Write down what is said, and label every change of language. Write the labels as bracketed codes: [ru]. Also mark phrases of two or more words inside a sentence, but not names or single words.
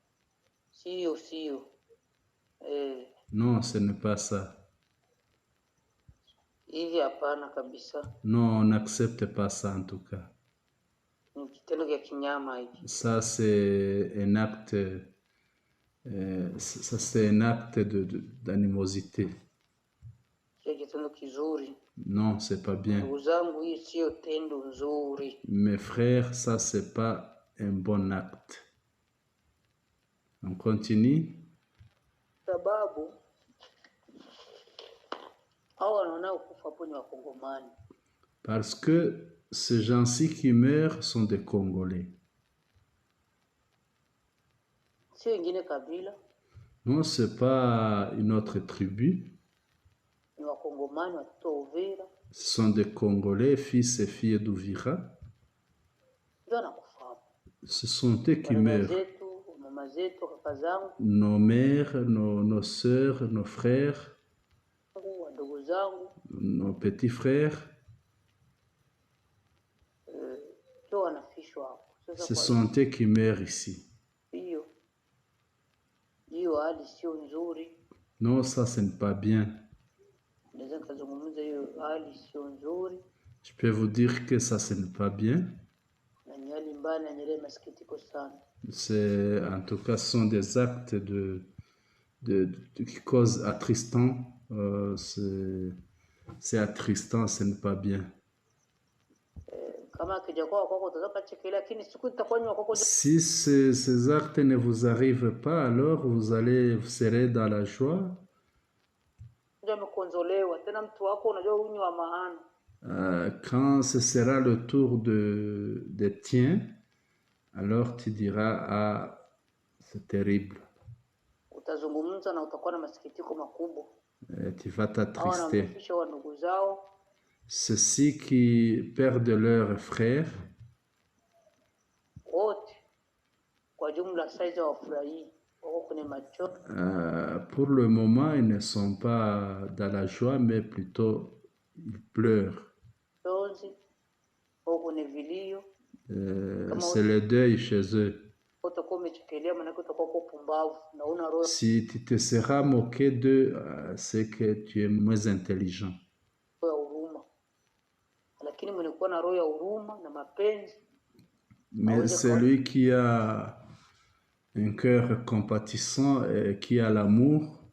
[fr] Non, ce n'est pas ça. Non, on n'accepte pas ça en tout cas. Ça, c'est un acte Ça, c'est un acte d'animosité. [sw] Sio kitendo kizuri. [fr] Non, c'est pas bien. [sw] Ndugu zangu, hii sio tendo nzuri. [fr] Mes frères, ça, c'est pas un bon acte. On continue. [sw] Sababu hao wanaokufa hapo ni Wakongomani. [fr] Parce que ces gens-ci qui meurent sont des Congolais. [sw] Sio wengine kabila, [fr] Non, c'est pas une autre tribu. [sw] ni Wakongomani, watoto wa Uvira, [fr] Ce sont des Congolais, fils et filles d'Uvira. [sw] ndio wanakufa hapo. [fr] Ce sont eux qui [sw] Wadada [fr] meurent. [sw] zetu, mama zetu, kaka zangu, [fr] Nos mères, nos sœurs, nos frères, [sw] wadogo zangu, [fr] nos petits frères, [sw] ndio wanafishwa hapo. [fr] ce [sw] Sasa kwa [fr] sont eux qui meurent ici. [sw] hiyo hali sio nzuri. [fr] Non, ça, ce n'est pas bien. [sw] Naweza nikazungumza hiyo hali sio nzuri [fr] Je peux vous dire que ça, ce n'est pas bien. [sw] na ni hali mbaya na yenye masikitiko sana. [fr] C'est, en tout cas, ce sont des actes qui causent attristant. C'est attristant, ce n'est pas bien. [sw] Kama akija kwako utaweza kuchekelea, lakini siku itakuwa nyuma kwako. [fr] Si ces actes ne vous arrivent pas, alors vous serez dans la joie. [sw] Ndio amekonzolewa tena, mtu wako unajua huyu ni wa maana. [fr] Quand ce sera le tour de tien, alors tu diras, ah, c'est terrible. [sw] Utazungumza na utakuwa na masikitiko makubwa. [fr] Tu vas t'attrister. [sw] Hawa ndugu zao, [fr] ceux-ci qui perdent leurs frères, [sw] wote kwa jumla saizi wafurahii, wako kwenye machozi. [fr] Pour le moment, ils ne sont pas dans la joie, mais plutôt ils pleurent. [sw] Wako kwenye vilio. [fr] C'est le deuil chez eux. Si tu te seras moqué d'eux, c'est que tu es moins intelligent. Mais celui qui a un cœur compatissant et qui a l'amour,